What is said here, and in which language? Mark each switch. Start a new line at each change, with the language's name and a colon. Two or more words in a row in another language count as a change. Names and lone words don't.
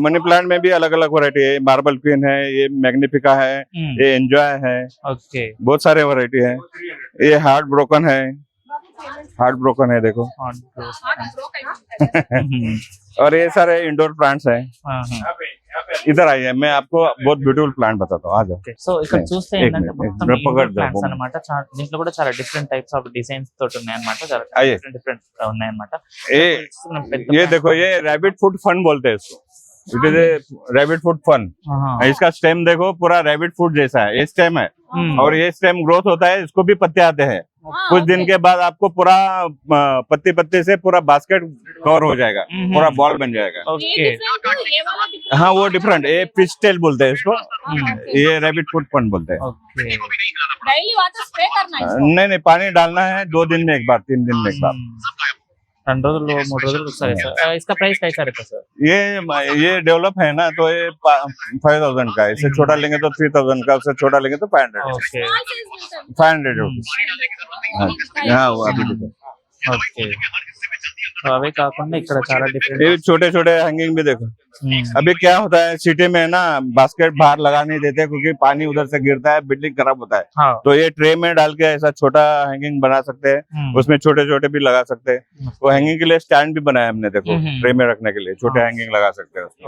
English: money plant
Hindi: में भी अलग अलग वैरायटी है।
English: Marble Queen
Hindi: है, ये मैग्निफिका है, ये एंजॉय है। ओके। बहुत सारे वैरायटी है। ये
English: heart broken
Hindi: है,
English: heart broken
Hindi: है देखो। और ये सारे
English: indoor plants
Hindi: है। इधर आइए, मैं आपको बहुत
English: beautiful plant
Hindi: बताता हूँ। आ जाओ।
Telugu: సో ఇక్కడ చూస్తే ఏంటంటే మొత్తం
English: indoor plants
Telugu: అన్నమాట. దీంట్లో కూడా చాలా
English: different types of designs
Telugu: తోటి ఉన్నాయన్నమాట. చాలా డిఫరెంట్ ఉన్నాయన్నమాట.
Hindi: ये देखो, ये
English: rabbit foot fern
Hindi: बोलते हैं इसको।
English: it is a rabbit foot fern.
Hindi: इसका स्टेम देखो, पूरा
English: rabbit foot
Hindi: जैसा है। ये स्टेम है और ये स्टेम ग्रोथ होता है, इसको भी पत्ते आते हैं। कुछ दिन के बाद आपको पूरा पत्ते पत्ते से पूरा बास्केट कवर हो जाएगा, पूरा बॉल बन जाएगा। ओके। हाँ, वो डिफरेंट। ये
English: fish tail
Hindi: बोलते हैं इसको। ये
English: rabbit foot fern
Hindi: बोलते हैं।
English: daily water spray
Hindi: करना है। नहीं, पानी डालना है 2 दिन में एक बार, 3 दिन में एक बार।
Telugu: 2 రోజులు 3 రోజులు ఒకసారి సార్
Hindi: इसका प्राइस कैसा रहता है सर ये डेवलप है ना, तो ये 5,000 का है। इससे छोटा लेंगे तो 3,000 का, उससे छोटा लेंगे तो 500 ओके 500 रुपीज। हाँ वो अभी देखो,
Telugu: ఓకే సో అవే కాకుండా ఇక్కడ చాలా డిఫరెంట్
Hindi: ये छोटे छोटे हैंगिंग भी देखो। अभी क्या होता है सिटी में ना, बास्केट बाहर लगा नहीं देते क्योंकि पानी उधर से गिरता है, बिल्डिंग खराब होता है। हाँ तो ये ट्रे में डाल के ऐसा छोटा हैंगिंग बना सकते हैं, उसमें छोटे छोटे भी लगा सकते हैं। तो हैंगिंग के लिए स्टैंड भी बनाया हमने, देखो ट्रे में रखने के लिए छोटे हैंगिंग लगा सकते हैं उसमें।